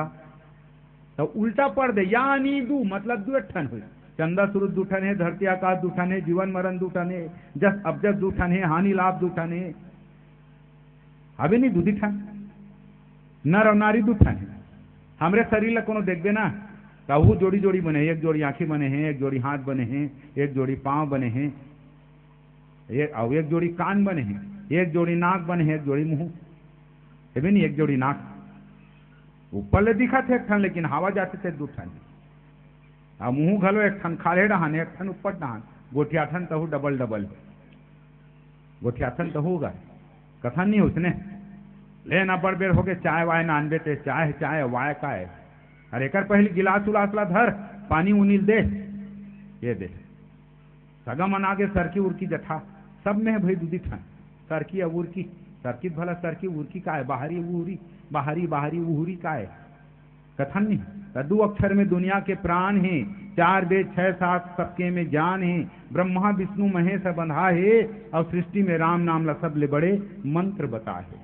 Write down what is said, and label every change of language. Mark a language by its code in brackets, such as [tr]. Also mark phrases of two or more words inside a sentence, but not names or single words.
[hne] तो उल्टा पढ़ दे, या नी दू मतलब 2 ठन हुई। चंदा सूरज 2 ठन है, धरती आकाश 2 ठन है, जीवन मरण 2 ठन है, जस अबजस 2 ठन है, हानि लाभ 2 ठन है। अबे नहीं 2 ठन, नर और नारी 2 ठन है। हमरे शरीर ला कोनो देखबे ना, कहू जोड़ी जोड़ी बने, एक जोड़ी आंखें बने हैं, एक जोड़ी हाथ बने हैं, एक जोड़ी पांव बने हैं, एक जोड़ी कान बने हैं, एक जोड़ी नाक बने हैं, एक जोड़ी मुंह। ये नहीं, एक जोड़ी नाक ऊपर ले दिखा थे एक ठन, लेकिन हवा जाते थे 2 ठन। और मुंह घलो एक ठन खाले डहान, एक ठन ऊपर डहान, गोठिया ठन तहु डबल डबल, गोठिया ठन तहु होगा कथन नहीं उसने ले ना बड़ बेर हो गए चाय वाय नानबे ते चाय चाय वाय का है। अरे एकर पहले गिलास उलास ला धर, पानी उनील दे, ये दे सगा मना के सरकी उर्की जठा सब में है भाई 2 ठन, सरकी और उर्की। सरकी भला सरकी उर्की का है, बाहरी उहरी, बाहरी बाहरी उहरी का है, कथन नहीं। तो 2 अक्षर में दुनिया के प्राण हैं, 4 वेद 6 7 सबके में जान है, ब्रह्मा विष्णु महेश बंधा है, और सृष्टि में राम नाम ला सब ले बड़े मंत्र बता है।